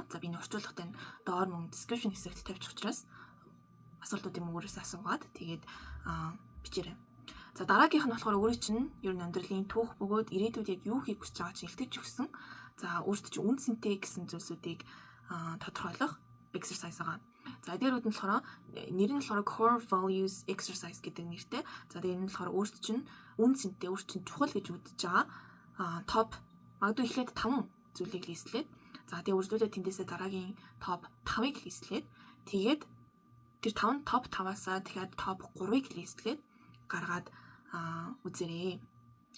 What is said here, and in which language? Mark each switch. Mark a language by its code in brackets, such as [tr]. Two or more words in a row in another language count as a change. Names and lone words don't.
[mn] За би энэ орчуулгад доор мөн description хэсэгт тавьчих учраас асуултуудыг мөн өөрөөсөө асуугаад тэгээд бичээрэй. За дараагийнх нь болохоор өөрөө чинь ер нь амьдралын түүх бөгөөд ирээдүйд яг юу хийх гэж байгаа чинь илтгэж өгсөн. За өөртөө чинь үн цэнтэй гэсэн зүйлсүүдийг тодорхойлох exercise байгаа. За дээрүүд нь болохоор нэр нь болохоор [en] core values exercise [mn] гэдэг нэртэй. За тэгээд энэ нь болохоор өөртөө чинь үн цэнтэй, өөртөө чинь чухал гэж үзэж байгаа топ магадгүй эхлээд 5 зүйлийг листлээд за тэгээд үргэлжлүүлээд тэндээсээ дараагийн топ 5-ыг листлээд тэгээд тэр 5 топ 5-аасаа дахиад топ 3-ыг листлээд гаргаад үзээрэй.